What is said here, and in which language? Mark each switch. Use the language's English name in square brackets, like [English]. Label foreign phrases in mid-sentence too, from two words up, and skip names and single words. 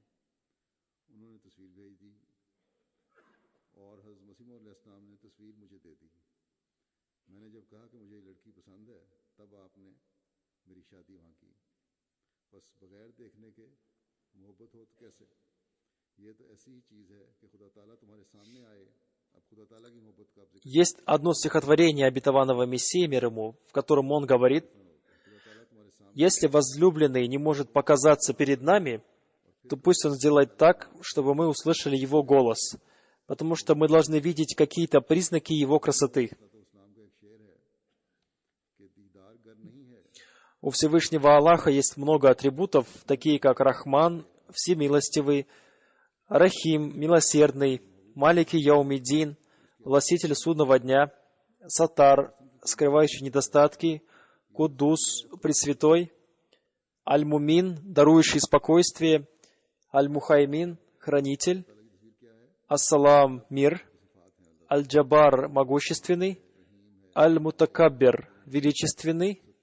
[Urdu] انہوں نے تصویر بھیج دی اور حضرت مسیح موعود علیہ السلام نے تصویر مجھے دے دی. میں نے جب کہا کہ مجھے یہ لڑکی پسند ہے، تب آپ نے میری شادی وہاں کی. بس بغیر دیکھنے کے محبت ہو تو کیسے? یہ تو ایسی ہی چیز ہے کہ خدا تعالیٰ تمہارے سامنے آئے. اب خدا تعالیٰ کی محبت کا آپ ذکر [Russian] Есть одно стихотворение обетованного Мессии, мир ему, в котором он говорит: [Urdu] خدا تعالیٰ تمہارے سامنے [Russian] «Если возлюбленный не может показаться перед нами, то пусть он сделает так, чтобы мы услышали его голос, потому что мы должны видеть какие-то признаки его красоты». [Urdu] تو اس نام کا ایک شعر ہے کہ دیدار گر نہیں ہے [Russian] У Всевышнего Аллаха есть много атрибутов, такие как Рахман, Всемилостивый, Рахим, Милосердный, Малики Яумиддин, Властитель Судного Дня, Сатар, скрывающий недостатки, Куддус, Пресвятой, Аль-Мумин, дарующий спокойствие, Аль-Мухаймин, Хранитель, Ас-Салам, Мир, Аль-Джабар, Могущественный, Аль-Мутакаббир, Величественный.